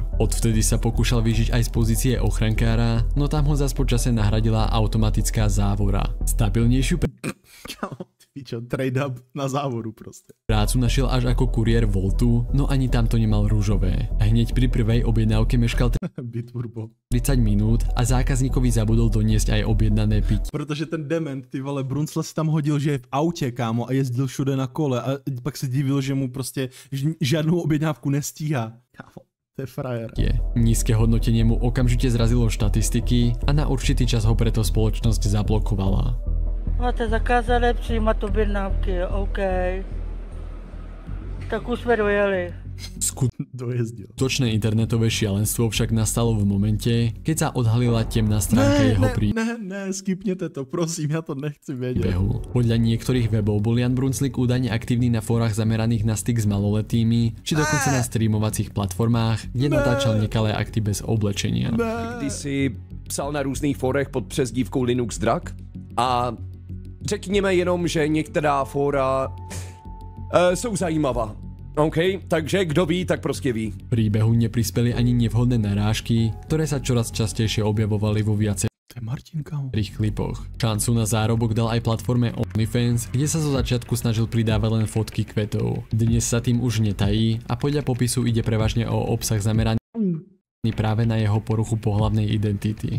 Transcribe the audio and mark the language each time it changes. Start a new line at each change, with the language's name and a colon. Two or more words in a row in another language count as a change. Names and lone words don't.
Slovak: Odvtedy sa pokúšal vyžiť aj z pozície ochrankára, no tam ho zas po čase nahradila automatická závora. Stabilnejšiu
English: trade up
Czech: na závodu proste.
Slovak: Prácu našiel až ako kuriér Voltu, no ani tam to nemal rúžové. Hneď pri prvej objednávke meškal 30 minút a zákazníkovi zabudol doniesť aj objednané piť.
Czech: Protože ten dement, ty vole, Brunsle si tam hodil, že je v autě, kámo, a jezdil všude na kole a pak se divil, že mu prostě žádnou objednávku nestíhá. Kámo, to je frajer.
Slovak: Nízke hodnotenie mu okamžite zrazilo štatistiky a na určitý čas ho preto spoločnosť zablokovala.
Czech: Máte zakázané přijímat objednávky, OK. Tak už jsme dojeli.
Slovak: Skutočné internetové šialenstvo však nastalo v momente, keď sa odhalila temná stránka jeho príbehu.
Czech: Ne, skipněte to, prosím, ja to nechci vedieť.
Slovak: Podľa niektorých webov bol Jan Brunsvík údajne aktívny na fórach zameraných na styk s maloletými, či dokonca na streamovacích platformách, kde natáčal nekalé akty bez oblečenia.
Czech: Když si psal na různých fórech pod přezdívkou Linux Drak a řekněme jenom, že některá fóra jsou zajímavá. OK, takže kdo ví, tak prostě ví.
Slovak: Príbehu neprispeli ani nevhodné narážky, ktoré sa čoraz častejšie objavovali vo viacerých klipoch. Šancu na zárobok dal aj platforme OnlyFans, kde sa zo začiatku snažil pridávať len fotky kvetov. Dnes sa tým už netají a podľa popisu ide prevažne o obsah zameraný zamestnaný práve na jeho poruchu pohlavnej identity.